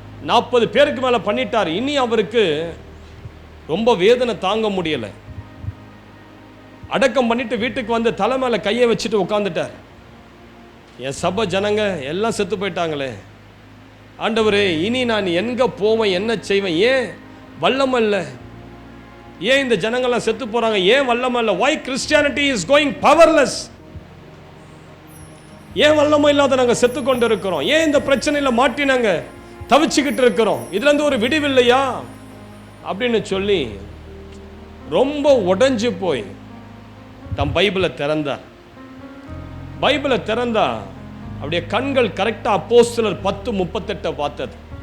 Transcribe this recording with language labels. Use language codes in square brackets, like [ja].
[ta] 40 பேருக்கு மேலே பண்ணிட்டார். இனி அவருக்கு ரொம்ப வேதனை தாங்க முடியலை. அடக்கம் பண்ணிட்டு வீட்டுக்கு வந்து தலை மேலே கையை வச்சுட்டு உட்காந்துட்டார். என் சபை ஜனங்க எல்லாம் செத்து போயிட்டாங்களே, ஆண்டவரே இனி நான் எங்கே போவேன், என்ன செய்வேன்? ஏன் வல்லமை இல்லை? ஏன் இந்த ஜனங்கள்லாம் செத்து போறாங்க? ஏன் வல்லமை இல்லை? [en] why Christianity is going powerless? [ta] ஏன் வல்லமை இல்லாத நாங்க செத்து கொண்டு இருக்கிறோம்? ஏன் இந்த பிரச்சனையில மாட்டி நாங்க தவிச்சுக்கிட்டு இருக்கிறோம்? இதுல இருந்து ஒரு விடிவில்லையா அப்படின்னு சொல்லி ரொம்ப உடைஞ்சு போய் தம் பைபிளை திறந்தார். பைபிளை திறந்தா அப்படியே கண்கள் கரெக்டா அப்போஸ்தலர் 10:38 பார்த்தது.